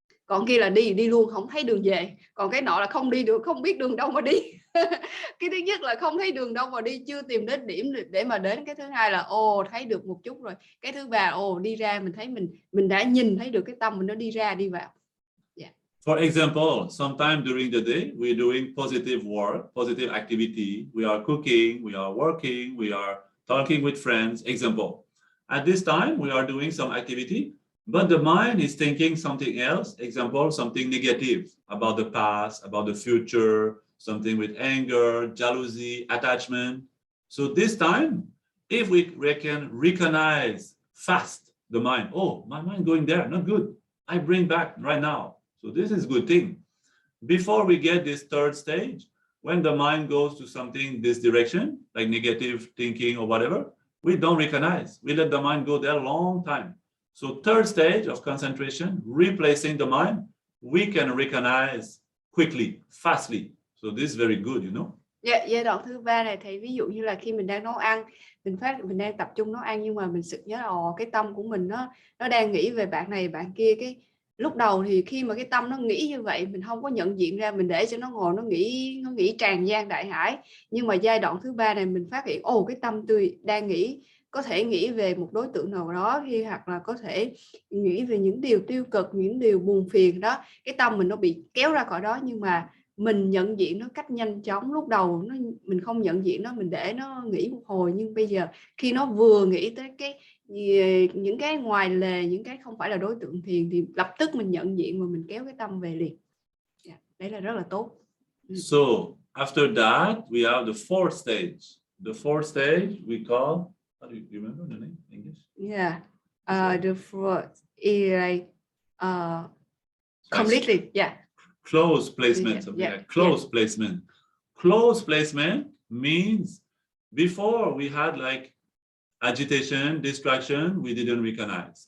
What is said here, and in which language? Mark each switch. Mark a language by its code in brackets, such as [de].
[vi] Còn kia là đi luôn không thấy đường về, còn cái nọ là không đi được, không biết đường đâu mà đi. Cái thứ nhất là không thấy đường đâu mà đi, chưa tìm đến điểm để mà đến. Cái thứ hai là thấy được một chút rồi. Cái thứ ba đi ra mình thấy mình đã nhìn thấy được cái tâm mình nó đi ra đi vào. Yeah. [en] For example, sometime during the day we're doing positive work, positive activity. We are cooking, we are working, we are talking with friends. Example, at this time we are doing some activity, but the mind is thinking something else. Example, something negative about the past, about the future, something with anger, jealousy, attachment. So this time, if we can recognize fast the mind, my mind going there, not good, I bring back right now. So this is a good thing. Before we get this third stage, when the mind goes to something this direction, like negative thinking or whatever, we don't recognize. We let the mind go there a long time. So third stage of concentration, replacing the mind, we can recognize quickly, fastly. So this is very good, you know. [vi] Giai đoạn thứ ba này thì ví dụ như là khi mình đang nấu ăn, mình đang tập trung nấu ăn, nhưng mà mình sực nhớ là cái tâm của mình nó đang nghĩ về bạn này bạn kia. Cái lúc đầu thì khi mà cái tâm nó nghĩ như vậy, mình không có nhận diện ra, mình để cho nó ngồi nó nghĩ tràn gian đại hải. Nhưng mà giai đoạn thứ ba này mình phát hiện cái tâm tôi đang nghĩ, có thể nghĩ về một đối tượng nào đó, hoặc là có thể nghĩ về những điều tiêu cực, những điều buồn phiền đó. Cái tâm mình nó bị kéo ra khỏi đó, nhưng mà mình nhận diện nó cách nhanh chóng. Lúc đầu mình không nhận diện nó, mình để nó nghĩ một hồi, nhưng bây giờ khi nó vừa nghĩ tới những cái ngoài lề, những cái không phải là đối tượng thiền, thì lập tức mình nhận diện và mình kéo cái tâm về liền. Đấy là rất là tốt. [en] So after that we have the fourth stage. The fourth stage we call, how do you remember the name in English? Yeah, the fourth is like completely, close placement, something like close placement. Close placement means before we had like agitation, distraction, we didn't recognize.